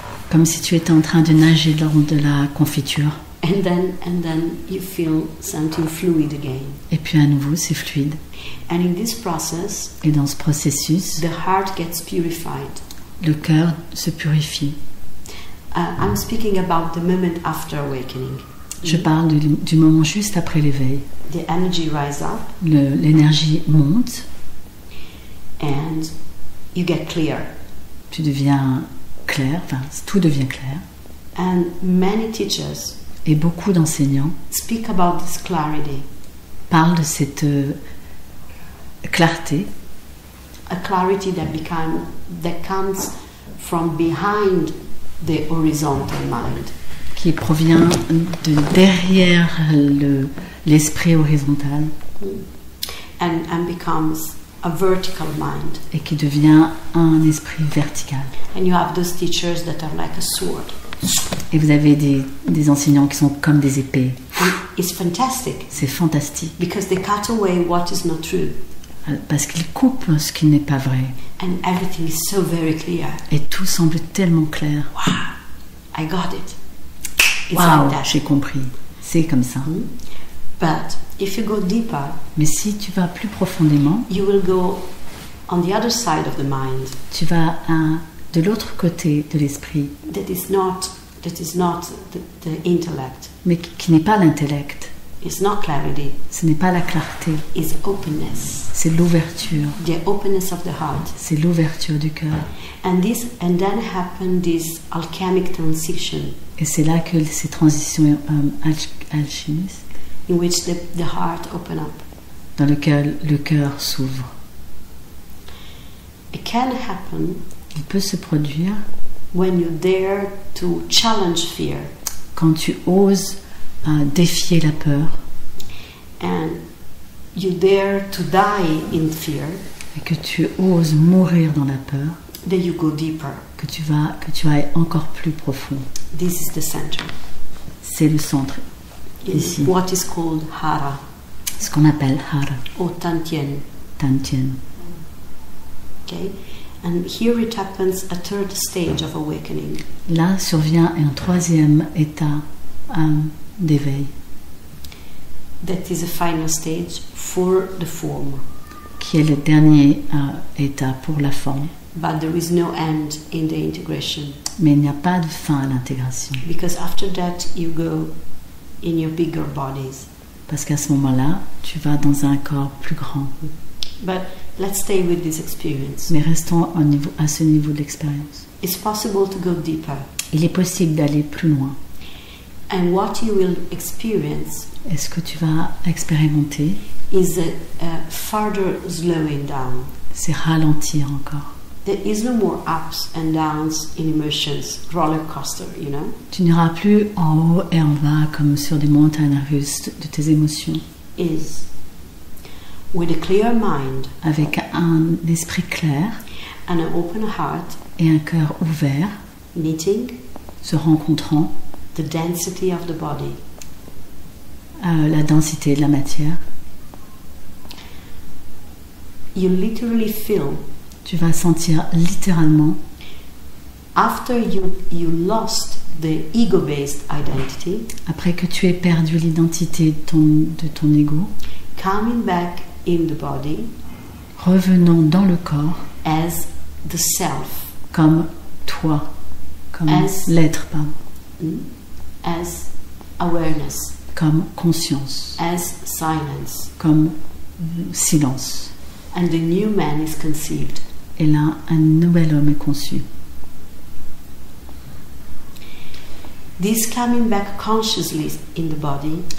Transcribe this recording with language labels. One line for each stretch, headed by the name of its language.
French: Comme si tu étais en train de nager dans de la confiture.
English: And then you feel something fluid again.
French: Et puis à nouveau, c'est fluide.
English: And in this process,
French: Et dans ce processus,
English: the heart gets purified.
French: le cœur se purifie.
English: I'm speaking about the moment after awakening.
French: Je parle du moment juste après l'éveil.
English: The energy rises up
French: L'énergie monte,
English: and you get clear.
French: tu deviens clair, enfin tout devient clair.
English: And many teachers
French: Et beaucoup d'enseignants
English: speak about this clarity,
French: parlent de cette clarté,
English: a clarity that comes from behind the horizontal mind.
French: qui provient de derrière l'esprit horizontal
English: And becomes a vertical mind.
French: et qui devient un esprit vertical.
English: And you have those teachers that are like a sword.
French: Et vous avez des enseignants qui sont comme des épées.
English: And it's fantastic
French: C'est fantastique
English: because they cut away what is not true.
French: parce qu'il coupe ce qui n'est pas vrai.
English: And everything is so very clear.
French: Et tout semble tellement clair.
English: Wow, I got it. It's
French: Waouh,
English: like that.
French: j'ai compris. C'est comme ça.
English: But if you go deeper,
French: Mais si tu vas plus profondément,
English: you will go on the other side of the mind.
French: tu vas de l'autre côté de l'esprit,
English: That is not the intellect.
French: mais qui n'est pas l'intellect.
English: It's not clarity.
French: Ce n'est pas la clarté,
English: It's openness.
French: c'est l'ouverture.
English: The openness of the heart.
French: C'est l'ouverture du cœur.
English: And then happen this alchemic transition
French: Et c'est là que ces transitions alchimistes,
English: in which the heart open up.
French: dans lequel le cœur s'ouvre.
English: It can happen
French: Il peut se produire
English: when you dare to challenge fear
French: quand tu oses défier la peur
English: and you dare to die in fear,
French: et que tu oses mourir dans la peur,
English: then you go deeper.
French: que tu ailles encore plus profond.
English: This is the center.
French: C'est le centre,
English: It's
French: Ici.
English: what is called hara
French: ce qu'on appelle hara,
English: or tantien.
French: tantien.
English: Okay? And here it happens a third stage of awakening.
French: Là survient un troisième état d'éveil,
English: That is a final stage for the form.
French: qui est le dernier état pour la forme.
English: But there is no end in the integration.
French: Mais il n'y a pas de fin à l'intégration.
English: Because after that you go in your bigger bodies.
French: Parce qu'à ce moment-là, tu vas dans un corps plus grand.
English: But let's stay with this experience.
French: Mais restons à ce niveau de l'expérience.
English: It's possible to go deeper.
French: Il est possible d'aller plus loin.
English: And what you will experience
French: Et ce que tu vas expérimenter,
English: is a further slowing down.
French: c'est ralentir encore.
English: There is no more ups and downs in emotions, roller coaster, you know.
French: Tu n'iras plus en haut et en bas comme sur des montagnes russes de tes émotions.
English: Is with a clear mind
French: Avec un esprit clair
English: and an open heart,
French: et un cœur ouvert,
English: meeting
French: se rencontrant,
English: the density of the body.
French: la densité de la matière,
English: You literally feel
French: tu vas sentir littéralement,
English: after you lost the ego-based identity,
French: après que tu aies perdu l'identité de ton ego,
English: coming back in the body
French: revenant dans le corps
English: as the self,
French: comme toi, comme
English: As-
French: l'être, pardon,
English: as awareness,
French: comme conscience,
English: as silence,
French: comme silence.
English: and the new man is conceived.
French: Et là, un nouvel homme est conçu.
English: This coming back consciously in the body,